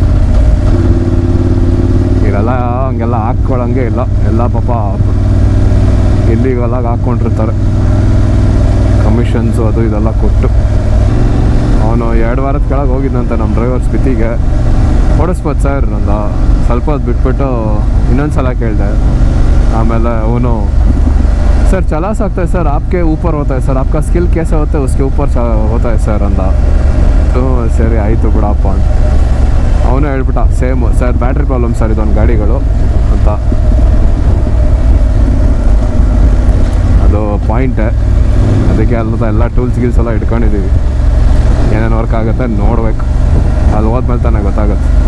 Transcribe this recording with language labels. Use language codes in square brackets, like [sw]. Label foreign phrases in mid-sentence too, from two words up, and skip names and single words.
[kn] ಇವೆಲ್ಲ ಹಂಗೆಲ್ಲ ಹಾಕ್ಕೊಳ್ಳೋಂಗೆ ಇಲ್ಲ, ಎಲ್ಲ ಪಾಪ ಇಲ್ಲಿಗೆಲ್ಲ ಹಾಕ್ಕೊಂಡಿರ್ತಾರೆ ಕಮಿಷನ್ಸು ಅದು ಇದೆಲ್ಲ ಕೊಟ್ಟು. ಅವನು 2 ವಾರದ ಕೆಳಗೆ ಹೋಗಿದ್ದಂತೆ ನಮ್ಮ ಡ್ರೈವರ್ ಸ್ಪಿತಿಗೆ, ಓಡಿಸ್ಬೋದು ಸರ್ ನಂದು ಸ್ವಲ್ಪ ಹೊತ್ತು ಬಿಟ್ಬಿಟ್ಟು ಇನ್ನೊಂದು ಸಲ ಕೇಳಿದೆ. ಆಮೇಲೆ ಅವನು [hi] सर चला सकते हैं सर, आपके ऊपर होता है सर, आपका स्किल कैसे होता है उसके ऊपर होता है सर अंದ. [kn] ಸರಿ ಆಯಿತು ಬಿಡಪ್ಪ ಅಂತ ಅವನು ಹೇಳ್ಬಿಟ್ಟ. [en] same sir battery problem sir [kn] ಇದೊಂದು ಗಾಡಿಗಳು ಅಂತ. ಅದು ಪಾಯಿಂಟೇ, ಅದಕ್ಕೆ ಎಲ್ಲ ಟೂಲ್ಸ್ ಗೀಲ್ಸ್ ಎಲ್ಲ ಇಟ್ಕೊಂಡಿದ್ದೀವಿ. ಏನೇನು ವರ್ಕ್ ಆಗುತ್ತೆ ನೋಡ್ಬೇಕು, ಅಲ್ಲಿ ಹೋದ್ಮೇಲೆ ತಾನೇ ಗೊತ್ತಾಗುತ್ತೆ.